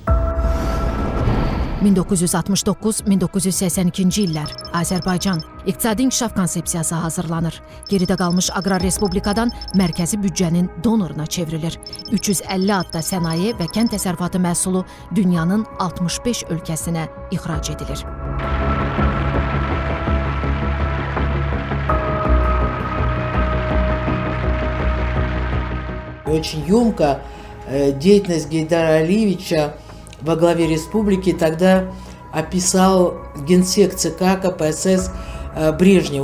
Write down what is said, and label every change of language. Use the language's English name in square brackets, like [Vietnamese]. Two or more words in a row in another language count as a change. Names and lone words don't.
[Azerbaijani] 1969-1982-ci illər Azərbaycan iqtisadi inkişaf konsepsiyası hazırlanır. Geridə qalmış aqrar respublikadan mərkəzi büdcənin donoruna çevrilir. 350 adda sənaye və kənd təsərrüfatı məhsulu dünyanın 65 ölkəsinə ixrac edilir. [Russian] Очень емко деятельность Гейдара Алиевича во главе республики тогда описал генсек ЦК КПСС Брежнев.